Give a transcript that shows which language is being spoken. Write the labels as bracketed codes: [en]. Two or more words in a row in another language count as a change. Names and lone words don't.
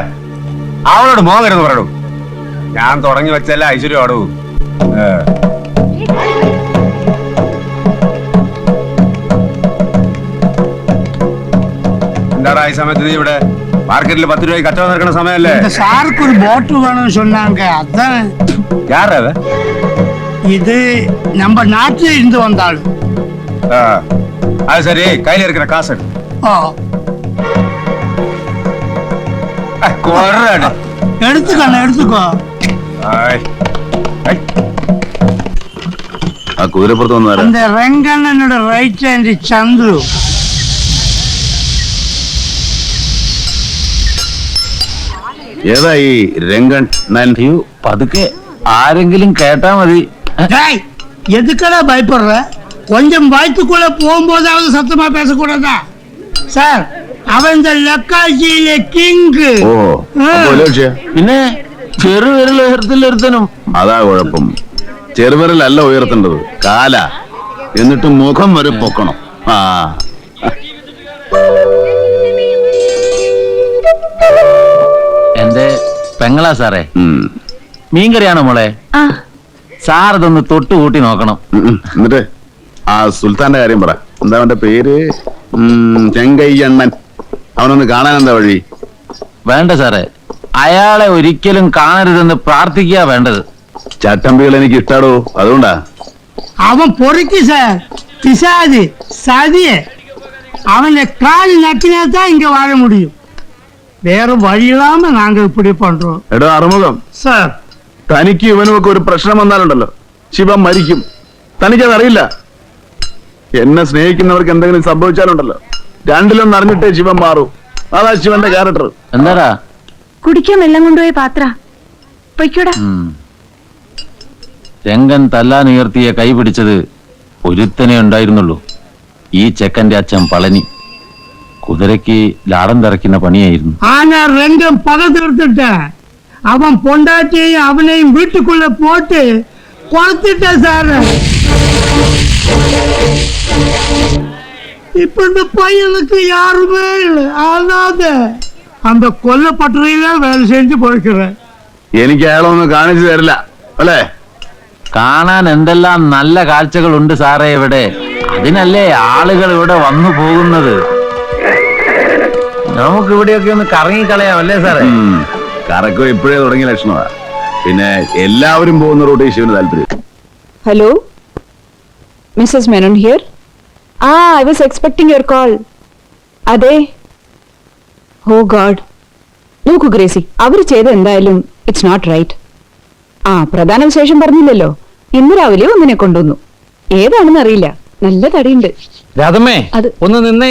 [ml] അവളോട് മോകരുന്ന് പറയൂ. ഞാൻ തുടങ്ങി വെച്ചല്ല ഐശ്വര്യം ആടൂ. എന്താടാ ഈ സമയത്ത് നീ ഇവിടെ? മാർക്കറ്റിൽ 10 രൂപയ്ക്ക് കച്ചവടം നടക്കുന്ന സമയമല്ലേ? സാർക്ക് ഒരു ബോട്ട് വേണമെന്ന് சொன்னாங்க. അതാണ്. [ta] யாரா இது நம்ம நாட்டில இருந்து வந்த ஆளு. அது சரி, கையில இருக்கிற காசு எடுத்துக்கோ. [ml] ആ കുതിരപ്പുറത്ത് വന്നു. [ta] அந்த ரெங்கண்ணனோட [en] right hand [ta] சந்துரு. [ml] ഏതായി രംഗൻ? പതുക്കെ ആരെങ്കിലും കേട്ടാ മതി. [ta] எதுக்கடா பயப்படுற? கொஞ்சம் வயிற்றுக்குள்ள போகும்போதாவது சத்தமா பேசக்கூடாதா சார்? அவன் இந்த லக்காட்சியிലെ കിങ്. [ml] ഓ അപ്പൊ വലിയ വിഷയം. പിന്നെ ചെറുവിരൽ ഉയർത്തിലിരുത്തനും. അതാ കുഴപ്പം. ചെറുവിരലല്ല ഉയർത്തേണ്ടത്, കാല. എന്നിട്ട് മുഖം വരെ പൊക്കണം. ആ എന്റെ പെങ്ങളാ സാറേ. ഉം. മീൻകറിയാണോ മോളെ? ആ സാർ ഇതൊന്ന് തൊട്ടുകൂട്ടി നോക്കണം. എന്നിട്ട് ആ സുൽത്താന്റെ കാര്യം പറ. എന്താ അവന്റെ പേര്? ചെങ്കയ്യണ്ണൻ. അവനൊന്ന് കാണാൻ എന്താ വഴി? വേണ്ട സാറേ, അയാളെ ഒരിക്കലും കാണരുതെന്ന് പ്രാർത്ഥിക്കുക വേണ്ടത്. ചട്ടമ്പികൾ എനിക്ക് ഇഷ്ടാടോ, അതുകൊണ്ടാ. [ta] அவன் பொறுக்கி சார், பிசாது, சதிய. அவனை கால் நக்கினா தான் இங்க வாழ முடியும். வேற வழி இல்லாம நாங்க இப்படி பண்றோம் [ml] എടോ അറുമുഖം, [ta] சார். [ml] തനിക്ക് ഇവനുമൊക്കെ ഒരു പ്രശ്നം വന്നാലുണ്ടല്ലോ, ശിവൻ മരിക്കും. തനിക്കതറിയില്ല. എന്നെ സ്നേഹിക്കുന്നവർക്ക് എന്തെങ്കിലും സംഭവിച്ചാലുണ്ടല്ലോ, രണ്ടിലൊന്നും അറിഞ്ഞിട്ടേ ശിവൻ മാറൂ. അതാ ശിവന്റെ ക്യാരക്ടർ. എന്താടാ? കുടിക്കാൻ വെള്ളം കൊണ്ടുപോയി പാത്ര പൊയ്ക്കൂടാ. ചെങ്കൻ തല്ലാനുയർത്തിയ കൈ പിടിച്ചത് ഒരുത്തനെ ഉണ്ടായിരുന്നുള്ളൂ. ഈ ചെക്കന്റെ അച്ഛൻ പളനി. കുതിരയ്ക്ക് ലാടം തിറക്കുന്ന പണിയായിരുന്നു. [ta] ஆனா ரெண்டும் பகத்து எடுத்துட்டேன். அவன் பொண்டாட்டியையும் அவனையும் வீட்டுக்குள்ள போட்டு கொளுத்திட்டேன் சார். இப்ப இந்த பையனுக்கு யாருமே இல்லை. அதாவது அந்த கொல்லப்பட்டறையில வேலை செஞ்சு போய்க்கிறேன். [ml] എനിക്ക് അയാളൊന്നും കാണിച്ചു തരില്ല അല്ലേ? കാണാൻ എന്തെല്ലാം നല്ല കാഴ്ചകളുണ്ട് സാറേ ഇവിടെ. അതിനല്ലേ ആളുകൾ ഇവിടെ വന്നു പോകുന്നത്. നമുക്ക് ഇവിടെയൊക്കെ ഒന്ന് കറങ്ങിക്കളയാം അല്ലേ സാറേ? കറക്കം ഇപ്പോഴേ തുടങ്ങിയ ലക്ഷണമാ. പിന്നെ എല്ലാവരും പോകുന്ന റൂട്ടിൽ ശിവന് താല്പര്യം. [en] Hello, Mrs Menon here. I was expecting your call. അതെ. Oh God. [ml] നോക്കൂ ഗ്രേസി, അവർ ചെയ്ത എന്തായാലും [en] it's not right. [ml] പ്രധാന വിശേഷം പറഞ്ഞില്ലല്ലോ. ഇന്ന് രാവിലെ ഒന്നിനെ കൊണ്ടുവന്നു. ഏതാണെന്ന് അറിയില്ല. നല്ല തടിയുണ്ട്. രാധമ്മേ, അത് ഒന്ന് നിന്നേ.